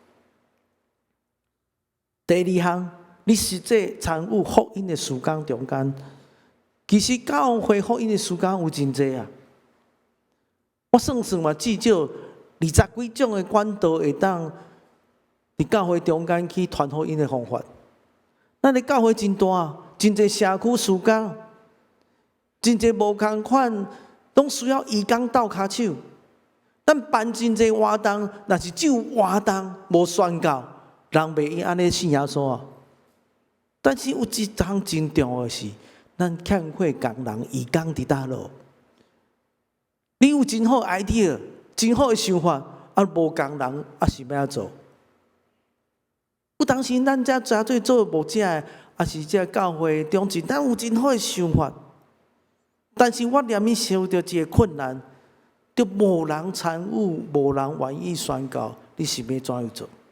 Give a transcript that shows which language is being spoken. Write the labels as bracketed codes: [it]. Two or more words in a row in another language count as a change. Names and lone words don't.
[nan] 第二项，你实际参与福音的事工中间。其实教会福音的时间有真济啊！我算算嘛，至少20几种的管道会当伫教会中间去传福音的方法。咱的教会真大，真济社区事工，真济无共款，拢需要义工斗骹手。咱办真济活动，若是只有活动无宣教，人袂用安尼信耶稣啊。但是有一项真重要的是。咱欠缺工人义工伫倒落，你有真好 idea，真好的想法，啊无工人啊是要安做？有当时咱遮诚做做牧者的，啊是遮教会中间，咱有真好的想法，但是我念伊受到一个困难，就无人参与，无人愿意宣告，你是要怎样做？